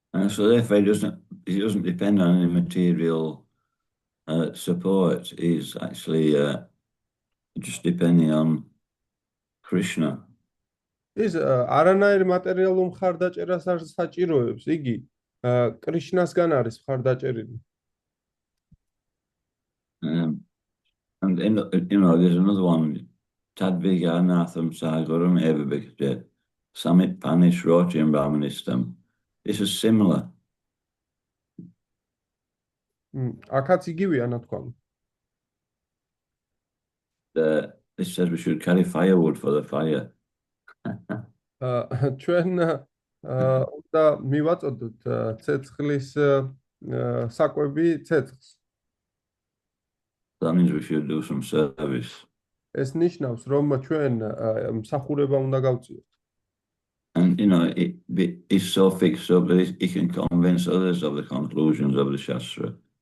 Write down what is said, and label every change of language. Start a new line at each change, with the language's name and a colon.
English: So therefore, he doesn't depend on any material support. He's actually just depending on Krishna.
Georgian: ის არანაირ მატერიალურ მხარდაჭერას არ საჭიროებს. იგი კრიშნასგან არის მხარდაჭერილი.
English: And there's another one.
Sanskrit: Tadviganatham sagaram evabhikte samit panish rochim brahmanistam.
English: This is similar.
Georgian: აქაც იგივეა ნათქვამი.
English: This says we should carry firewood for the fire.
Georgian: ჩვენ უნდა მივაწოდოთ ცეცხლის საკვები ცეცხლს.
English: That means we should do some service.
Georgian: ეს ნიშნავს, რომ ჩვენ მსახურება უნდა გავწიოთ.
English: And he's so fixed up that he can convince others of the conclusions of the Shastra.